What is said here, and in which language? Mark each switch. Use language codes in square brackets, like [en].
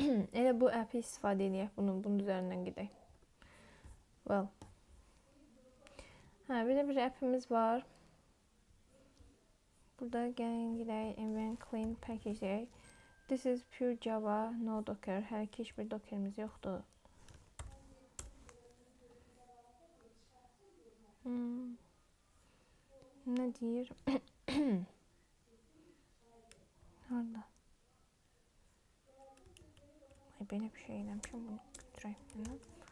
[az] Elə bu app'i istifadə edək, bunun üzərindən gedək. Well. Belə bir app'imiz var. Burada gəlin gedək, invent clean package deyək. [en] This is pure Java, no Docker. [az] Hələ ki heç bir Docker'imiz yoxdur. Nə deyir? Harada? Ay, belə bir şey eləmişəm, bunu götürək.